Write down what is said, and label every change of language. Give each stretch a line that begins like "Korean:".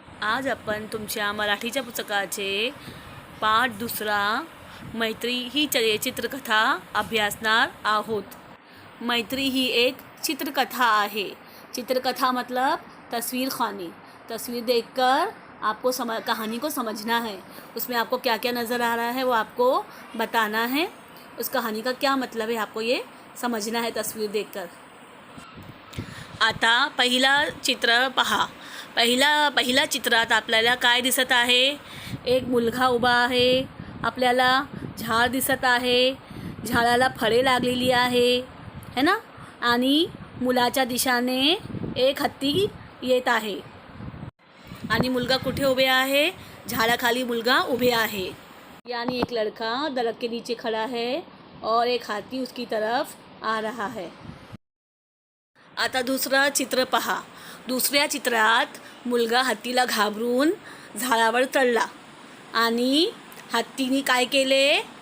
Marathi: आज आपण तुमच्या मराठीच्या पुस्तकाचे पाठ दुसरा मैत्री ही चित्रकथा अभ्यासणार आहोत। मैत्री ही एक चित्रकथा आहे।
Hindi: चित्रकथा मतलब तस्वीर खानी। तस्वीर देखकर आपको कहानी को समझना है। उसमें आपको क्या क्या नज़र आ रहा है वो आपको बताना है। उस कहानी का क्या मतलब है आपको ये समझना है तस्वीर देखकर।
Marathi: आता पहिला चित्र पहा। पहिला चित्रात आपल्याला काय दिसत आहे? एक मुलगा उभा आहे, आपल्याला झाड दिसत आहे, झाडाला फळे लागलेली आहे है ना, आणि मुलाच्या दिशेने एक हत्ती येत आहे आणि मुलगा कुठे उभे आहे? झाडाखाली मुलगा उभे आहे।
Hindi: यानी एक लड़का दरख्त के नीचे खड़ा है और एक हाथी उसकी तरफ आ रहा है।
Marathi: आता दुसरा चित्र पहा। दुसऱ्या चित्रात मुलगा हत्तीला घाबरून झाडावर चढला आणि हत्तीने काय केले?